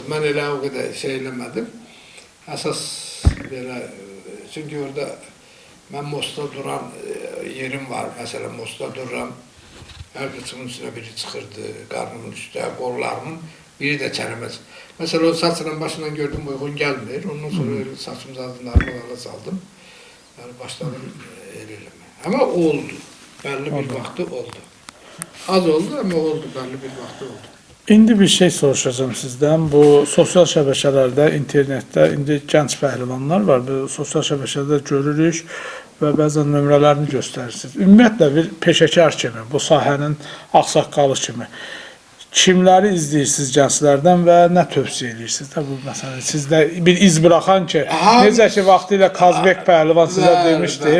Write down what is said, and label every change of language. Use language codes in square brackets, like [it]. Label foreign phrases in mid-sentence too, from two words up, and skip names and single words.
[az] Mən elə o qədər şey eləmədim. Əsas belə çünki orada mən Mostda duran yerim var. Məsələn Mostda dururam. Hər qıçımın üstünə biri çıxırdı, qarnımın üstə, qollarımın biri də çənəməz. Məsələn o saçla başından gördüm uyğun gəlmir. Ondan sonra saçımın ağzını arqalarla saldım. Yani başladım eləmə. Ama oldu. Belli bir vaxtı oldu. Az oldu ama oldu. Belli bir vaxtı oldu. İndi bir şey soruşacağım sizdən. Bu sosial şəbəkələrdə, internetdə indi gənc pəhlivanlar var. Bu sosial şəbəkədə görürük və bəzən nömrələrini göstərirsiniz. Ümumiyyətlə bir peşəkar kimi, bu sahənin ağsaqqalı kimi kimləri izləyirsiniz gənclərdən və nə tövsiyə edirsiniz də bu məsələn sizdə bir iz buraxan ki, necə ki vaxtilə Kazbek pəhlivan sizə demişdi.